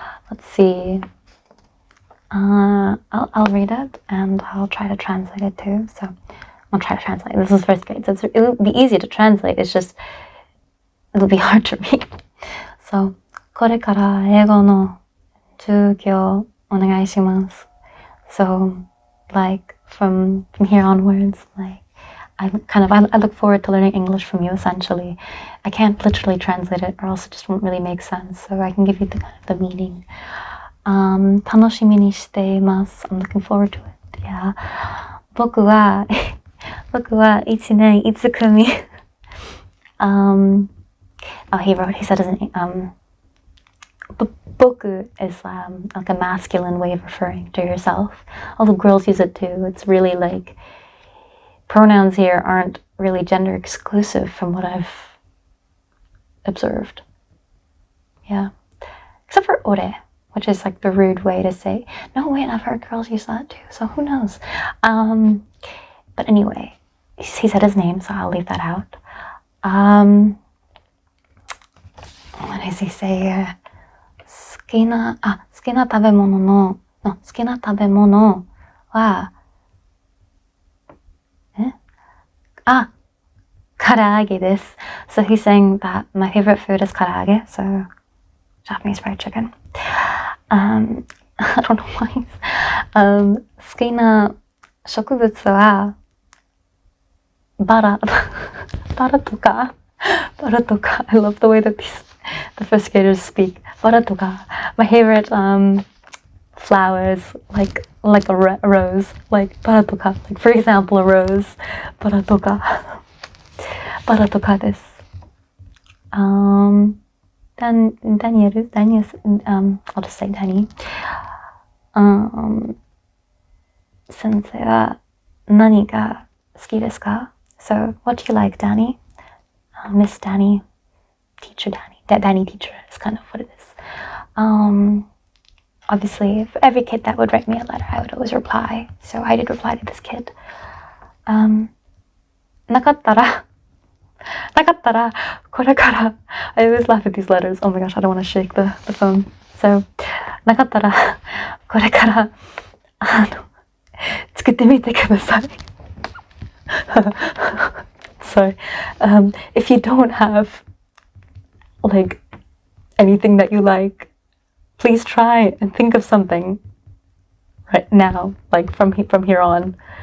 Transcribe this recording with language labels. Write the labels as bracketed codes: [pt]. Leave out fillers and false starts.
[en] Let's see. I'll read it and I'll try to translate it too. So I'll try to translate. This is first grade, so it'll be easy to translate. It's just it'll be hard to read. [ja] So これから英語の授業お願いします. [en] So from here onwards, I look forward to learning English from you, essentially. I can't literally translate it or else it just won't really make sense. So I can give you the meaning. [ja] 楽しみにしています. [en] I'm looking forward to it. [ja] Yeah. 僕は1年1組. [en] He said his name. Boku is a masculine way of referring to yourself. Although girls use it too. It's really pronouns here aren't really gender exclusive from what I've observed. Yeah. Except for ore, which is the rude way to say, no, wait, I've heard girls use that too, so who knows? But anyway, he said his name, so I'll leave that out. What does he say here? [ja] きな食べ物は、唐揚げです。 [en] So he's saying that my favorite food is 唐揚げ, so Japanese fried chicken. I don't know why. [ja] 好きな植物はバラとか [en] I love the way that the first graders speak. [ja] バラとか [en] my favorite flowers like a rose, like バラとか like for example a rose. [ja] バラとかです。 [en] Daniel, I'll just say Danny. [ja] 先生は何が好きですか? [en] So, what do you like, Danny? Miss Danny, teacher Danny. Danny teacher is kind of what it is. Obviously, for every kid that would write me a letter, I would always reply. So I did reply to this kid. [ja] なかったら、これから、 [en] I always laugh at these letters. Oh my gosh, I don't want to shake the phone. [ja] So, なかったら、これから、作ってみてください。 [en] So, if you don't have, like, anything that you like, please try and think of something right now, like from here on.